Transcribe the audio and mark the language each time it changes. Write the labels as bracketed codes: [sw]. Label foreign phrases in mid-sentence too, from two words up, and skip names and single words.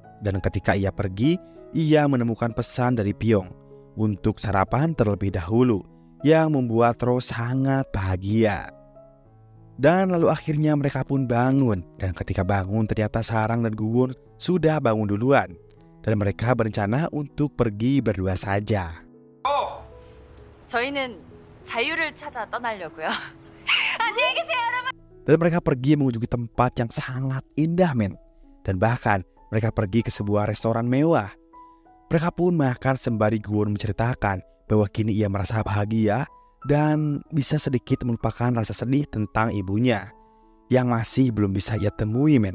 [id] Dan ketika ia pergi, ia menemukan pesan dari Pyong untuk sarapan terlebih dahulu, yang membuat Ro sangat bahagia. Dan lalu akhirnya mereka pun bangun. Dan ketika bangun ternyata Sarang dan Guwon sudah bangun duluan. Dan mereka berencana untuk pergi berdua saja. [ko] 저희는 자유를 찾아 떠나려고요. 안녕히 계세요, 여러분. [id] Dan mereka pergi mengunjungi tempat yang sangat indah men. Dan bahkan mereka pergi ke sebuah restoran mewah. Mereka pun makan sembari Guwon menceritakan bahwa kini ia merasa bahagia dan bisa sedikit melupakan rasa sedih tentang ibunya yang masih belum bisa ia temui men.